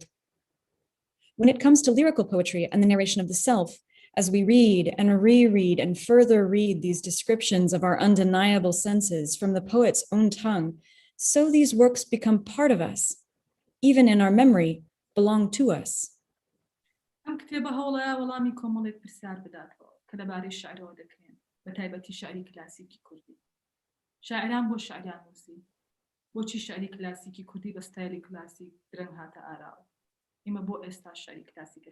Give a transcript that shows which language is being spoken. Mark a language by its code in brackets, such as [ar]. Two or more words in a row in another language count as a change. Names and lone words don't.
[en] When it comes to lyrical poetry and the narration of the self, as we read and reread and further read these descriptions of our undeniable senses from the poet's own tongue, so these works become part of us, even in our memory, belong to us. [ckb] ئەم کتێبە هەوڵەیە وەڵامی کۆمەڵێک پرسیار بداتەوە کە لەبارەی شعرەوە دەکرێن بە تایبەتی شعری کلاسیکی کوردی. شاعران بۆ شعریان نووسی بۆچی شعری کلاسیکی کوردی بە ستایلی کلاسیک درەنگ هاتە ئاراوە ئێمە بۆ ئێستا شعری کلاسیکە